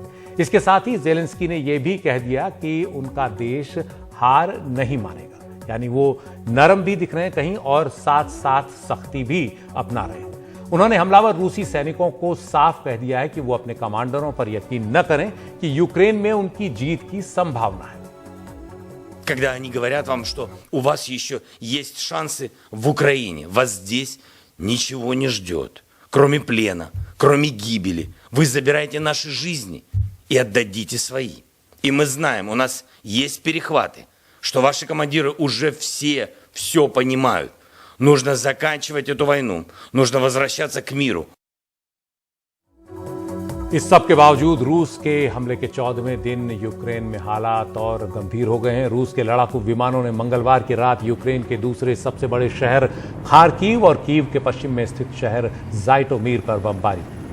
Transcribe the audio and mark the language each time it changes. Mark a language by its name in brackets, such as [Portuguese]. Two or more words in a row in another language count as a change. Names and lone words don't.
[Hindi] इसके साथ ही ज़ेलेंस्की ने यह भी कह दिया कि उनका देश हार नहीं मानेगा, यानी वो नरम भी दिख रहे हैं कहीं और साथ साथ सख्ती भी अपना रहे हैं। उन्होंने हमलावर रूसी सैनिकों को साफ कह दिया है कि वो अपने कमांडरों पर यकीन न करें कि यूक्रेन में उनकी जीत की संभावना है। [Russian] когда они говорят вам, что у вас еще есть шансы в Украине. Вас здесь ничего не ждет, кроме плена, кроме гибели. Вы забираете наши жизни и отдадите свои. И мы знаем, у нас есть перехваты, что ваши командиры уже все понимают. Нужно заканчивать эту वойну, нужно возвращаться к миру. [Hindi] इस सब के बावजूद रूस के हमले के 14वें दिन यूक्रेन में हालात और गंभीर हो गए हैं। रूस के लड़ाकू विमानों ने मंगलवार की रात यूक्रेन के दूसरे सबसे बड़े शहर खार्किव और कीव के पश्चिम में स्थित शहर जाइटोमीर पर बमबारी की।